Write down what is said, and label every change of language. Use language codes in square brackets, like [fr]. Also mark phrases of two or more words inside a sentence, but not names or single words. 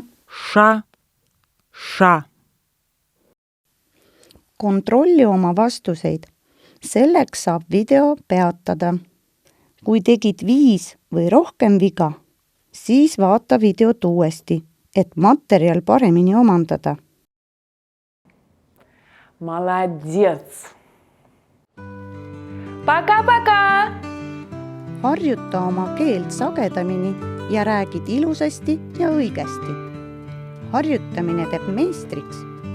[ru] ša, ša. [et] Kontrolli oma vastuseid. Selleks saab video peatada. Kui tegid 5 või rohkem viga, siis vaata videot uuesti, et materjal paremini omandada. [ru] Молодец. Пока-пока. [et] Harjuta oma keelt sagedamini ja räägid ilusasti ja õigesti. Harjutamine teeb meistriks